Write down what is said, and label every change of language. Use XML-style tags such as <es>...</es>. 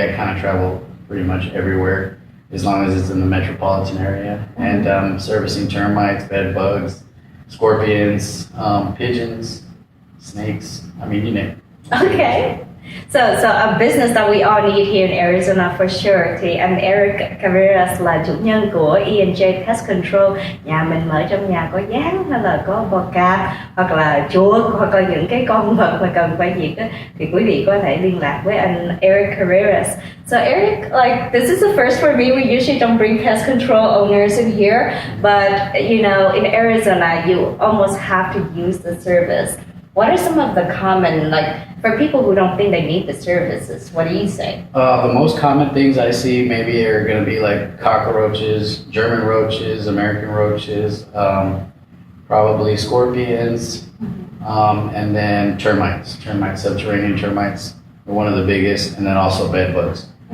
<en>I kind of travel pretty much everywhere, as long as it's in the metropolitan area. And servicing termites, bed bugs, scorpions, pigeons, snakes, I mean, you name it. Okay. So a business that we all need here in Arizona for sure.</en> <vi>Thì anh Eric Carreras là chủ nhân của E&J Pest Control. Nhà mình ở trong nhà có gián hay là có bò cạp hoặc là chuột hoặc là những cái con vật mà cần phải diệt á, thì quý vị có thể liên lạc với anh Eric Carreras.</vi> <en>So Eric, like this is the first for me. We usually don't bring pest control owners in here, but you know, in Arizona, you almost have to use the service. What are some of the common, like, for people who don't think they need the services, what do you say? The most common things I see maybe are going to be like cockroaches, German roaches, American roaches, probably scorpions, and then termites, subterranean termites are one of the biggest, and then also bed bugs.</en>